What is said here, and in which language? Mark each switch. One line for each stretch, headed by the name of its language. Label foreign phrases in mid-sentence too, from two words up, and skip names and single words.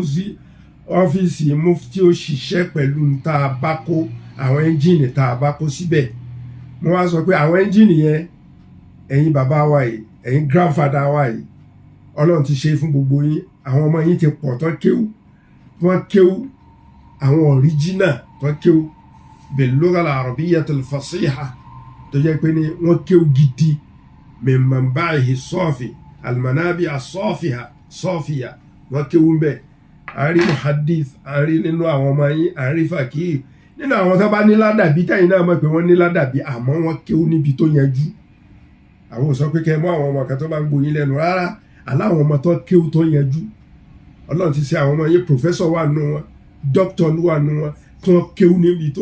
Yoruba: Mufti ó ṣiṣẹ́ pẹ̀lú tá a bá kó àwọn ẹ́ńjìnì tá a bá kó síbẹ̀ mo wá sọ pé àwọn ẹ́ńjìnì yẹn ẹ̀yin bàbá wa yìí ẹ̀yin grandfather wa yìí ọlọ́run ti ṣe fún gbogbo yín àwọn ọmọ yín ti pọ̀ tán kéwú wọ́n kéwú àwọn ọ̀ríjínà tán kéwú
Arabic: باللغة العربية الفصيحة
Yoruba: tó jẹ́ pé ní wọ́n kéwú gidi
Arabic: من منبعه صافي المنابع الصافية
Yoruba: wọ́n kéwú ń bẹ̀ àárí muhaddith àárí nínú àwọn ọmọ yín àárí fakir nínú àwọn tó bá ní ládàbí táyìn náà mọ̀ pé wọ́n ní ládàbí àmọ́ wọ́n kéwú níbi tó yanjú àwọn ò sọ pé kẹ́ mú àwọn ọmọ kan tó bá ń gbóyin lẹ́nu rárá aláwọn ọmọ tó kéwú tó yanjú ọlọ́run ti ṣe àwọn ọmọ yín professor wà nù wọn doctor wà nù wọn tó kéwú níbi tó